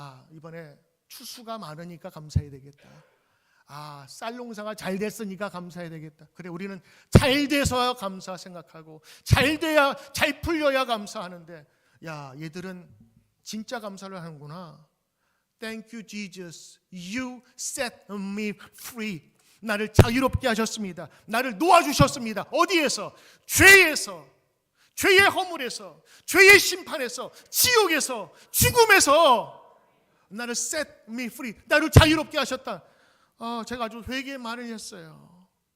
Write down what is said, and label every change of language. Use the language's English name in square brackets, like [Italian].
[Korean] 이번에 추수가 많으니까 감사해야 되겠다. 쌀 농사가 잘 됐으니까 감사해야 되겠다. 그래, 우리는 잘 돼서야 감사 생각하고 잘 돼야, 잘 풀려야 감사하는데, 야, 얘들은 진짜 감사를 하는구나. [English] Thank you Jesus, you set me free. [Korean] 나를 자유롭게 하셨습니다. 나를 놓아주셨습니다. 어디에서? 죄에서, 죄의 허물에서, 죄의 심판에서, 지옥에서, 죽음에서 나를 [English] set me free, [Korean] 나를 자유롭게 하셨다. 제가 아주 회개의 말을 했어요.